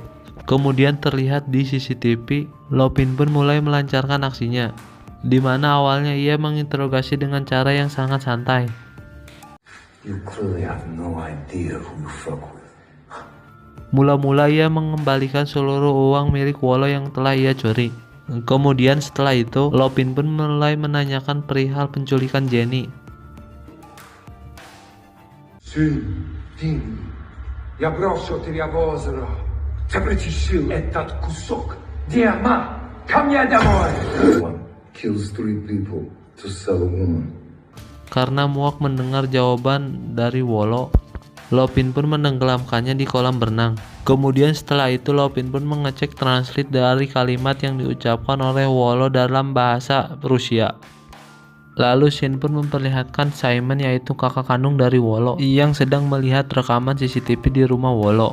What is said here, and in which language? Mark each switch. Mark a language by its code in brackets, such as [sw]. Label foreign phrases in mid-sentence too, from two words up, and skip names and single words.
[id] Kemudian terlihat di CCTV, Lopin pun mulai melancarkan aksinya, di mana awalnya ia menginterogasi dengan cara yang sangat santai. Mula-mula ia mengembalikan seluruh uang milik Wolo yang telah ia curi. Kemudian setelah itu, Lopin pun mulai menanyakan perihal penculikan Jenny. [ru] Я брошу тебя в озеро. Запретил этот кусок диаманта. Ко мне домой. [en] Kills 3 people to sell a woman. [id] Karena muak mendengar jawaban dari Wolo, Lopin pun menenggelamkannya di kolam berenang. Kemudian setelah itu Lopin pun mengecek translate dari kalimat yang diucapkan oleh Wolo dalam bahasa Rusia. Lalu Shin pun memperlihatkan Simon, yaitu kakak kandung dari Wolo, yang sedang melihat rekaman CCTV di rumah Wolo.